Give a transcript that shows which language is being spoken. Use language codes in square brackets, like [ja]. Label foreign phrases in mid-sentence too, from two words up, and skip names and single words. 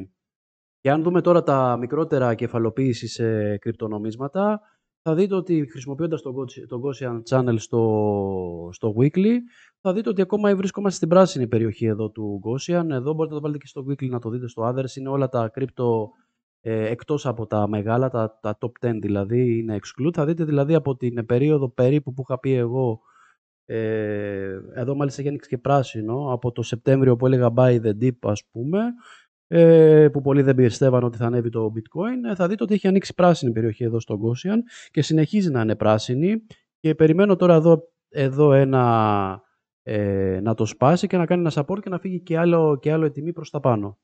[el] Και αν δούμε τώρα τα μικρότερα κεφαλοποίηση σε κρυπτονομίσματα, θα δείτε ότι χρησιμοποιώντας το [en] Gaussian Channel [el] στο Weekly, θα δείτε ότι ακόμα βρισκόμαστε στην πράσινη περιοχή εδώ του Gaussian. Εδώ μπορείτε να το βάλετε και στο Weekly να το δείτε στο Others. Είναι όλα τα crypto εκτός από τα μεγάλα, τα [en] top 10 [el] δηλαδή είναι exclude. Θα δείτε δηλαδή από την περίοδο περίπου που είχα πει εγώ Εδώ μάλιστα έχει ανοίξει και πράσινο από το Σεπτέμβριο που έλεγα [en] buy the dip, [el] ας πούμε, που πολλοί δεν πιστεύαν ότι θα ανέβει το bitcoin. Θα δείτε ότι έχει ανοίξει πράσινη περιοχή εδώ στο Gaussian και συνεχίζει να είναι πράσινη και περιμένω τώρα εδώ να το σπάσει και να κάνει ένα support και να φύγει και άλλο τιμή προς τα πάνω.